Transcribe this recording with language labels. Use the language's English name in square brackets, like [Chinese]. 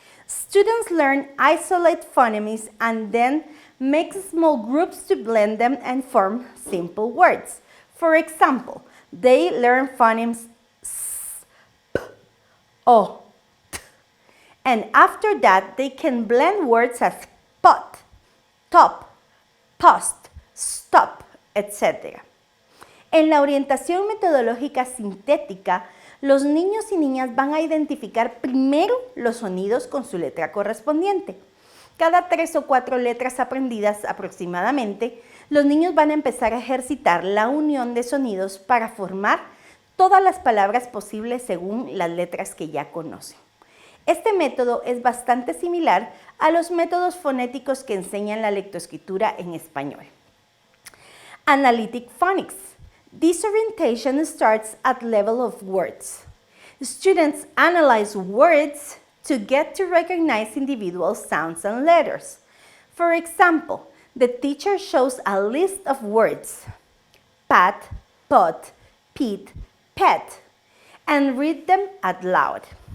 [English] Students learn isolate phonemes and then make small groups to blend them and form simple words. For example, they learn phonemes s, p, o, t, and after that they can blend words as pot, top, post, stop, etc. [Spanish] En la orientación metodológica sintética, los niños y niñas van a identificar primero los sonidos con su letra correspondiente. Cada 3 o 4 letras aprendidas aproximadamente, los niños van a empezar a ejercitar la unión de sonidos para formar todas las palabras posibles según las letras que ya conocen. Este método es bastante similar a los métodos fonéticos que enseñan la lectoescritura en español. [English] Analytic phonics. This orientation starts at level of words. Students analyze words to get to recognize individual sounds and letters. For example, the teacher shows a list of words, pat, pot, pit, pet, and read them out loud.